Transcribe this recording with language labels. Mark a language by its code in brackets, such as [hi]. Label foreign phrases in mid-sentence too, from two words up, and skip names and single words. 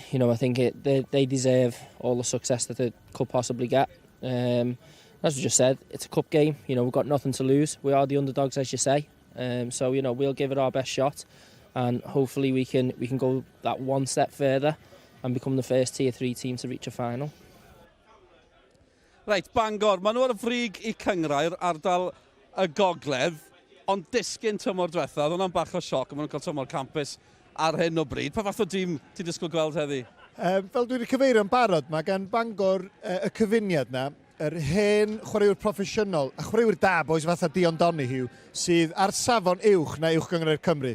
[en] You know, I think they deserve all the success that they could possibly get. As we just said, it's a cup game. You know, we've got nothing to lose. We are the underdogs, as you say. So we'll give it our best shot, and hopefully we can go that one step further and become the first tier 3 team to reach a final. [cy] Reit, Bangor, maen nhw ar y frig I cyngrair ardal y gogledd, ond disgyn tymor diwetha, oedd hwnna'n bach o sioc, maen nhw'n cael tymor campus ar hyn o bryd. Pa fath o dîm ti disgwyl gweld heddi? Fel dwi wedi cyfeirio'n barod, mae gan Bangor y cyfuniad na, yr hen chwaraewyr proffesiynol, a chwaraewyr da boes fatha Dion Donahue, sydd ar safon uwch na uwch gyngrair Cymru.